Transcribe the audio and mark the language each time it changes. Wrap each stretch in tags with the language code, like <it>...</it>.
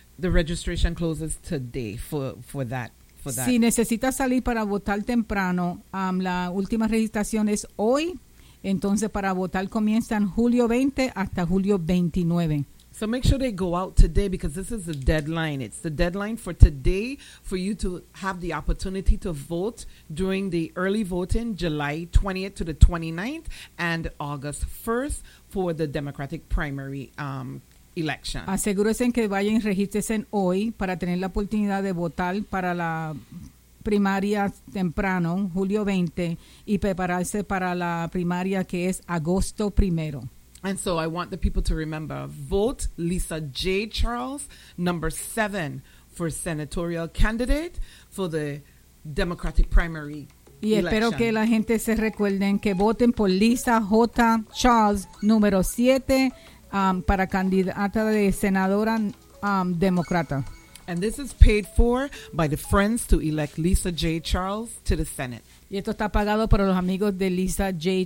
<en>The registration closes today for that.</en> <es>Si necesita salir para votar temprano, la última registración es hoy. Entonces, para votar comienzan julio 20 hasta julio 29.</es> <en>So make sure they go out today because this is the deadline. It's the deadline for today for you to have the opportunity to vote during the early voting, July 20th to the 29th and August 1st for the Democratic primary election.</en> <es>Asegúrense que vayan y regístrense hoy para tener la oportunidad de votar para la primarias temprano, julio 20, y prepararse para la primaria que es agosto 1.</es> <en>And so I want the people to remember, vote Lisa J. Charles, number 7, for senatorial candidate for the Democratic primary</en> <es>election. Y espero que la gente se recuerden que voten por Lisa J. Charles, número 7, para candidata de senadora demócrata.</es> <en>And this is paid for by the friends to elect Lisa J. Charles to the Senate.</en> <es>Y esto está pagado por los amigos de Lisa J.</es>